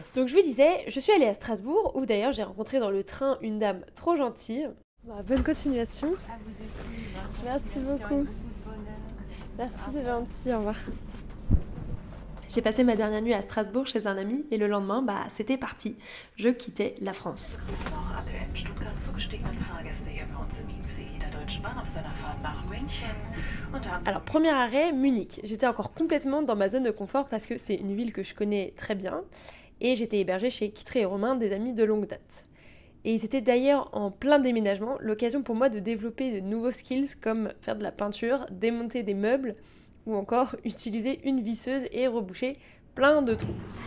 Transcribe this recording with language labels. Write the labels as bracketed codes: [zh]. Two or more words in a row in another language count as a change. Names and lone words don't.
[fr] Donc je vous disais, je suis allée à Strasbourg, où d'ailleurs j'ai rencontré dans le train une dame trop gentille. Bah, bonne continuation. À vous aussi. Merci beaucoup. Merci, c'est gentil, au revoir. J'ai passé ma dernière nuit à Strasbourg chez un ami et le lendemain, bah c'était parti. Je quittais la France. [de] Alle in Stuttgart zugestiegenen Fahrgäste hier bei uns im ICE der Deutschen Bahn auf seiner Fahrt nach München. [fr] Alors premier arrêt, Munich. J'étais encore complètement dans ma zone de confort parce que c'est une ville que je connais très bien et j'étais hébergée chez Kittré et Romain, des amis de longue date. Et ils étaient d'ailleurs en plein déménagement, l'occasion pour moi de développer de nouveaux skills comme faire de la peinture, démonter des meubles ou encore utiliser une visseuse et reboucher plein de trous.